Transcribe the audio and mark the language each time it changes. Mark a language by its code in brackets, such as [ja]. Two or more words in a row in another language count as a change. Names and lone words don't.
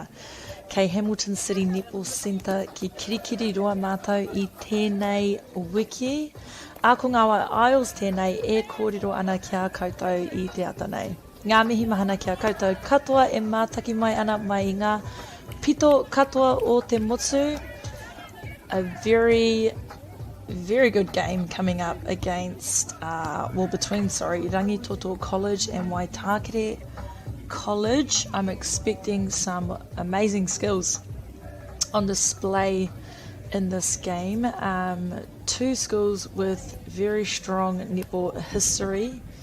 [mi] Kei Hamilton City Netball Centre ki kirikiri roa mātou i tēnei wiki. A ko ngā Isles tēnei e kōrero ana ki a koutou i te ata nei. Ngā mihi mahana ki a koutou katoa e mātaki mai ana mai i ngā pito katoa o te motu. [en] A very good game coming up against, between Rangitoto College and Waitakere College. I'm expecting some amazing skills on display in this game. Two schools with very strong netball history.